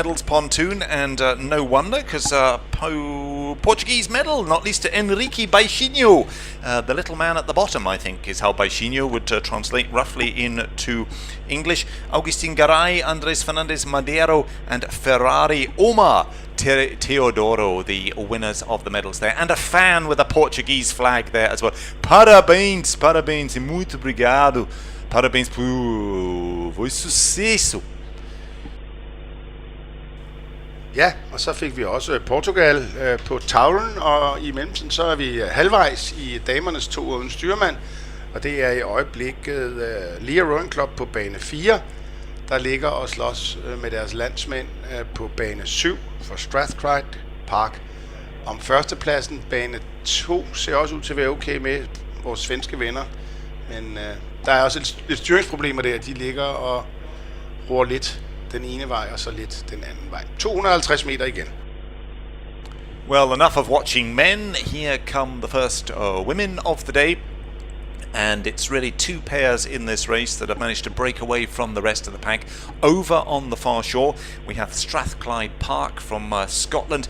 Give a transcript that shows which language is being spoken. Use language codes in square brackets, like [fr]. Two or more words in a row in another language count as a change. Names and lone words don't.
[en] medals pontoon, and no wonder, because Portuguese medal, not least to Enrique Baixinho, the little man at the bottom, I think, is how Baixinho would translate roughly into English. Agustin Garay, Andres Fernandez Madero, and Ferrari Oma Teodoro, the winners of the medals there, and a fan with a Portuguese flag there as well. [pt] Parabéns, parabéns, e muito obrigado. Parabéns por sucesso. [da] Ja, og så fik vi også Portugal på tavlen, og i mellemtiden så er vi halvvejs i damernes 2 uden styrmand, og det er i øjeblikket Lear Rowing Club på bane 4, der ligger og slås med deres landsmænd på bane 7 for Strathclyde Park om førstepladsen. Bane 2 ser også ud til at være okay med vores svenske venner, men der er også lidt styringsproblemer der. De ligger og roer lidt den ene vej og så lidt den anden vej. 250 meter igen. [en] Well, enough of watching men. Here come the first women of the day. And it's really two pairs in this race that have managed to break away from the rest of the pack. Over on the far shore, we have Strathclyde Park from Scotland.